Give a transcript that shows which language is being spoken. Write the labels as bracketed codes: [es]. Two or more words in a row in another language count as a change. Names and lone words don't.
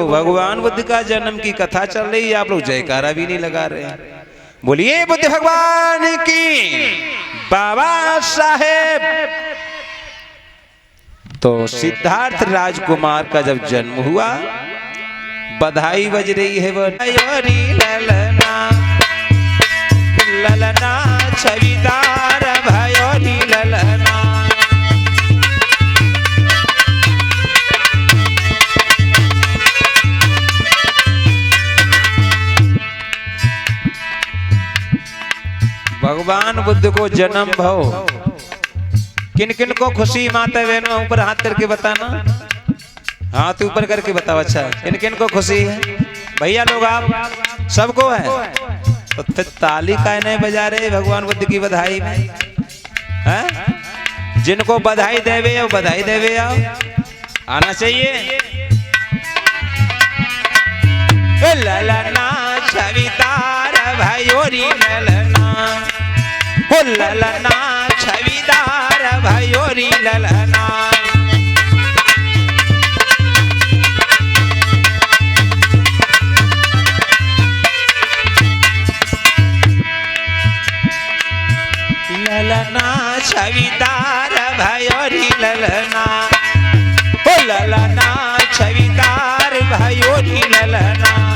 [hi] भगवान बुद्ध का जन्म की कथा चल रही है, आप लोग जयकारा भी नहीं लगा रहे। बोलिए बुद्ध भगवान की। बाबा साहेब तो सिद्धार्थ राजकुमार का जब जन्म हुआ, बधाई बज रही है। भयोरी ललना ललना छविदार भयोरी ललना। भगवान बुद्ध को जन्म भव, किन किन को खुशी माता बहनों ऊपर हाथ करके बताना, हाथ ऊपर करके बताओ। अच्छा किन किन को खुशी है भैया लोग, आप सबको है तो ताली काहे नहीं बजा रहे भगवान बुद्ध की बधाई में है? जिनको बधाई देवे आओ, बधाई देवे आओ, आना चाहिए। ललना छविदार भयोरी ललना, हो ललना छविदार भयोरी ललना। ललना छविदार भयोरी ललना, हो ललना छविदार भयोरी ललना।